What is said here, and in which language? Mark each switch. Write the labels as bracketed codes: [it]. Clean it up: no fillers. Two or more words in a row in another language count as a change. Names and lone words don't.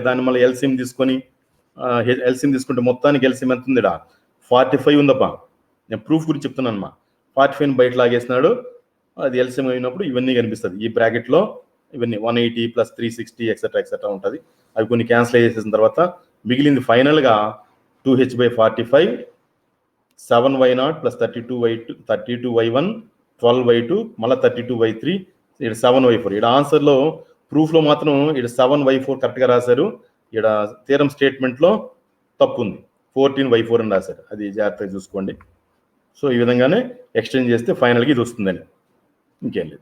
[te] దాన్ని మళ్ళీ ఎల్సిఎం తీసుకుంటే మొత్తానికి ఎల్సిఎం ఎంత ఉందిడా? 45 ఉందప్పా. నేను ప్రూఫ్ గురించి చెప్తున్నాను అమ్మా. 45 బయట లాగేసినాడు, అది ఎల్సిఎం అయినప్పుడు ఇవన్నీ కనిపిస్తుంది. ఈ బ్రాకెట్లో ఇవన్నీ 180 + 360 ఎక్సెట్రా ఉంటుంది. అవి కొన్ని క్యాన్సిల్ చేసేసిన తర్వాత మిగిలింది ఫైనల్గా 2h/45 7y0 + 32y1 12y2 మళ్ళీ 32y3 ఇక్కడ 7y4. ఇక్కడ ఆన్సర్లో ప్రూఫ్లో మాత్రం ఇక్కడ 7y4 కరెక్ట్గా రాశారు. ఇక్కడ [en] theorem statementలో [te] తప్పు ఉంది, 14y4 అని రాశారు. అది జాగ్రత్తగా చూసుకోండి. సో ఈ విధంగానే ఎక్స్టెండ్ చేస్తే ఫైనల్గా ఇది వస్తుందని, ఇంకేం లేదు.